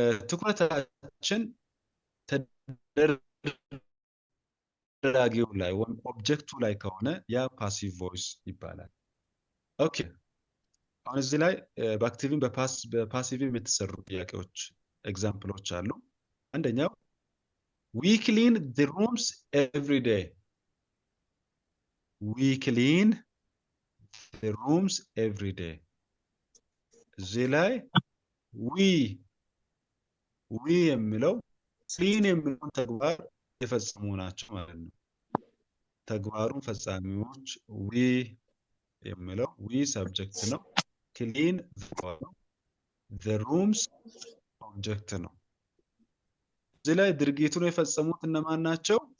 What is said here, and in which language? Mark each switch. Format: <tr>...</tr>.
<am>ትኩረታችን ተደራጊው ላይ ወይም ኦብጀክቱ ላይ ከሆነ ያ ፓሲቭ ቮይስ ይባላል። ኦኬ፣ አሁን እዚህ ላይ በአክቲቭም በፓሲቭም የተሰሩ ጥያቄዎች ኤግዛምፕሎች አሉ። አንደኛው</am> <en>we clean the rooms every day. we clean the rooms every day.</en> <am>እዚህ ላይ ዊ የሚለው ክሊን የሚለውን ተግባር የፈጸሙ ናቸው ማለት ነው። ተግባሩን ፈጻሚዎች ዊ የሚለው ዊ ሰብጀክት ነው። ክሊን ነው። the rooms ኦብጀክት ነው። እዚህ ላይ ድርጊቱን የፈጸሙት እነማን ናቸው?</am>